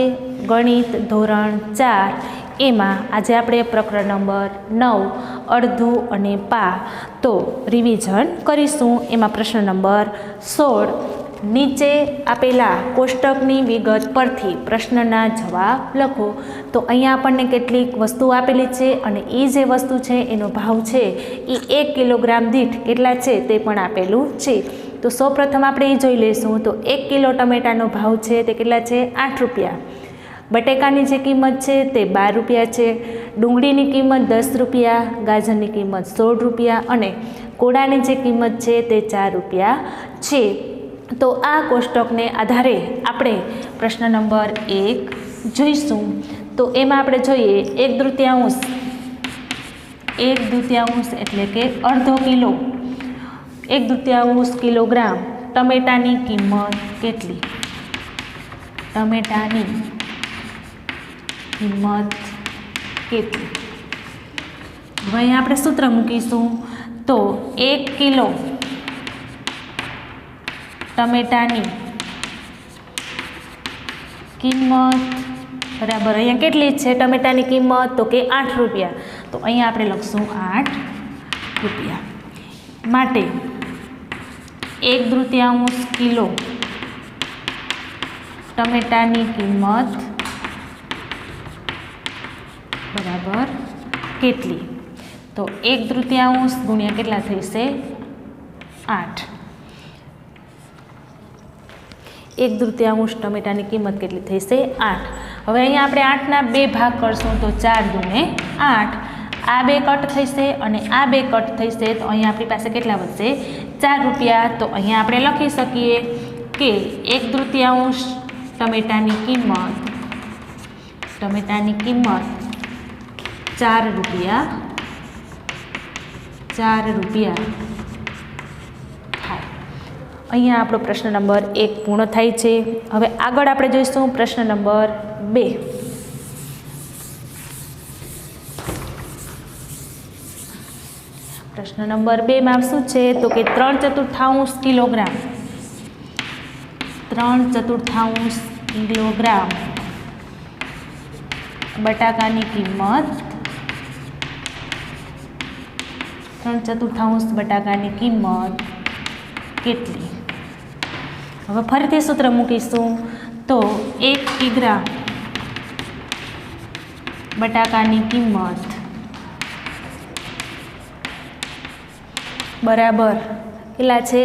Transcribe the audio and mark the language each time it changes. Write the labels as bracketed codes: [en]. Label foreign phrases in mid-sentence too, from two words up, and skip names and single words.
[gu] ગણિત ધોરણ 4 એમા આજ આપણે પ્રકરણ નંબર 9 અર્ધુ અને પા તો રિવિજન કરીશું। એમા પ્રશ્ન નંબર 16 નીચે આપેલા કોષ્ટકની વિગત પરથી પ્રશ્નના જવાબ લખો। તો અહીંયા આપણને કેટલીક વસ્તુ આપેલી છે અને ઈ જે વસ્તુ છે એનો ભાવ છે ઈ 1 કિલોગ્રામ દીઠ કેટલા છે તે પણ આપેલું છે। તો સૌ પ્રથમ આપણે ઈ જોઈ લેશું। તો 1 કિલો ટમેટાનો ભાવ છે તે કેટલા છે 8 રૂપિયા। બટેકાની જે કિંમત છે તે 12 રૂપિયા છે। ડુંગળીની કિંમત 10 રૂપિયા, ગાજરની કિંમત 16 રૂપિયા અને કોળાની જે કિંમત છે તે 4 રૂપિયા છે। તો આ કોષ્ટક ને આધારે આપણે પ્રશ્ન નંબર 1 જોઈશું। તો એમાં આપણે જોઈએ 1/2 એટલે કે અર્ધો કિલો 1/2 કિલોગ્રામ ટમેટાની કિંમત કેટલી? ટમેટાની કિંમત કેટલી? હવે અહીંયા આપણે સૂત્ર મૂકીશું। તો 1 કિલો ટમેટાની કિંમત બરાબર અહીંયા કેટલી છે ટમેટાની કિંમત? તો કે 8 રૂપિયા। તો અહીંયા આપણે લખશું 8 રૂપિયા। માટે 1/2 કિલો ટમેટાની કિંમત બરાબર કેટલી? તો 1/2 ગુણ્યા કેટલા થશે? 8। 1/2 ટમેટાની કિંમત કેટલી થશે? 8। હવે અહીંયા આપણે 8 ના 2 ભાગ કરશું। તો 4 દૂને 8। આ 2 કટ થશે અને આ 2 કટ થશે। તો અહીંયા આપણી પાસે કેટલા વધશે? 4 રૂપિયા। તો અહીંયા આપણે લખી શકીએ કે 1/2 ટમેટાની કિંમત 4 રૂપિયા 4 રૂપિયા થાય। અહીંયા આપણો પ્રશ્ન નંબર 1 પૂર્ણ થાય છે। હવે આગળ આપણે જોઈશું પ્રશ્ન નંબર 2। પ્રશ્ન નંબર 2 માં શું છે? તો કે 3/4 કિલોગ્રામ 3/4 કિલોગ્રામ બટાકાની કિંમત 3/4 બટાકાની કિંમત કેટલી? હવે ફરીથી સૂત્ર મૂકીશું। તો 1 કિગ્રા બટાકાની કિંમત બરાબર કેટલા છે?